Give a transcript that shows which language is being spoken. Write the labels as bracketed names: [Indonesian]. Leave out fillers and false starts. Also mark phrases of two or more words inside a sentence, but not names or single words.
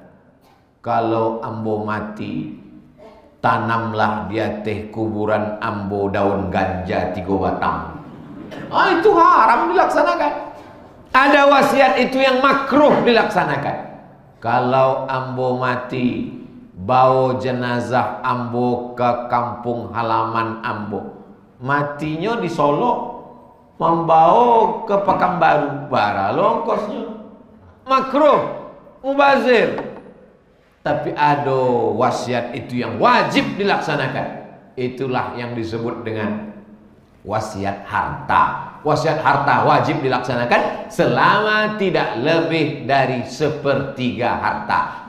[Indonesian] Kalau ambo mati, tanamlah di atas kuburan ambo daun ganja 3 batang. Itu haram dilaksanakan. Ada wasiat itu yang makruh dilaksanakan. Kalau ambo mati, bawa jenazah ambo ke kampung halaman ambo. Matinya di Solo, membawa ke Pekanbaru, [Minangkabau] bara longkosnya. [Indonesian] Makruh, mubazir. Tapi ada wasiat itu yang wajib dilaksanakan. Itulah yang disebut dengan wasiat harta. Wasiat harta wajib dilaksanakan selama tidak lebih dari 1/3 harta.